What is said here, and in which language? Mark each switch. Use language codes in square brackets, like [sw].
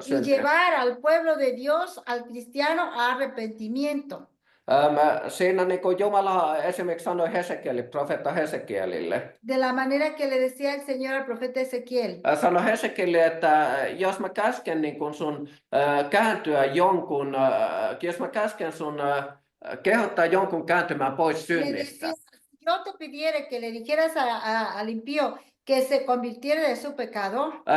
[es] Y llevar al pueblo de Dios, al cristiano, a arrepentimiento. [fi] Siinä niin kuin Jumala esimerkiksi sanoi profeetta Hesekielille. [es] De la manera que le decía el Señor al profeta Ezequiel. [fi] Sanoi Hesekielille, että jos mä käsken niin kuin sun kääntyä jonkun, jos mä käsken sun kehottaa jonkun kääntymään pois synnistä. [es] Yo te pidiera que le dijeras al impío que se convirtiera de su pecado.